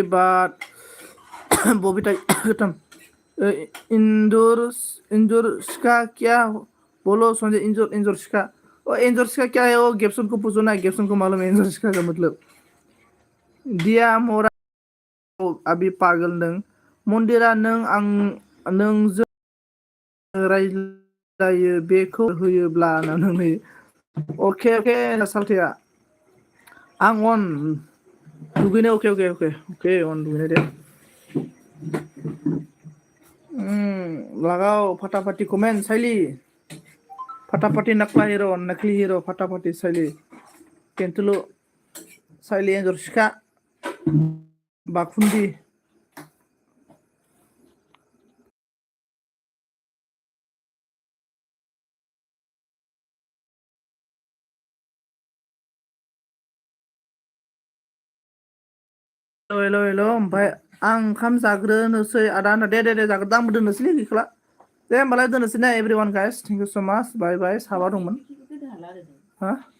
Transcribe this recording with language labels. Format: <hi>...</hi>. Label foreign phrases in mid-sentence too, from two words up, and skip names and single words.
<hi>बाद बबीता खत्म इंदुर इंदुर सिका क्या बोलो संजय इंजोर इंजोर सिका ओ इंजोर सिका क्या है वो गेप्सन को पूछो ना गेप्सन को मालूम है इंजोर सिका का मतलब दिया मोरा</hi> <brx>अभी पागल नों मन्दिरा नों आं नोंजों रायज्लायो बेखौ होयोब्ला नोंनि अके अके सालथेया आं अन दुगैनो अके अके अके अके अन दुगैनो दे लगाओ फटाफटी कमेंट साइली फटाफटी नकला हीरो नकली हीरो फटाफटी साइली केंटुलु साइली एंजर सिखा बाखुंदी हेल' हेल' ओमफ्राय आं ओंखाम जाग्रोनोसै आदा होनना दे दे दे जाग्रोदो आंबो दोननोसैलै गैखाला दे होमबालाय दोननोसै ना</brx> <en>everyone guys thank you so much bye bye</en> <brx>साबा दंमोन हा</brx>